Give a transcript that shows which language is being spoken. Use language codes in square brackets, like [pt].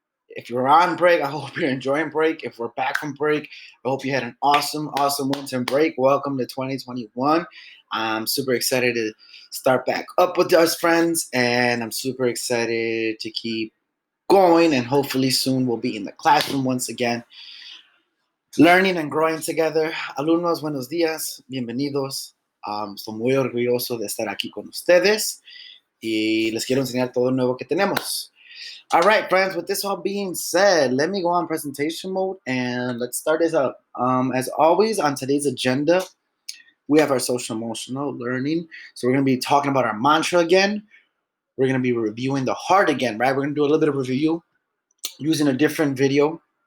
[en] If you're on break, I hope you're enjoying break. If we're back from break, I hope you had an awesome winter break. Welcome to 2021. I'm super excited to start back up with us, friends, and I'm super excited to keep going. And hopefully, soon we'll be in the classroom once again, learning and growing together. [es] Alumnos, buenos días, bienvenidos. Estoy muy orgulloso de estar aquí con ustedes y les quiero enseñar todo lo nuevo que tenemos. [en] All right, friends, with this all being said, let me go on presentation mode and let's start this up. As always, on today's agenda, we have our social emotional learning. So we're going to be talking about our mantra again. We're going to be reviewing the heart again, right? We're going to do a little bit of review using a different video.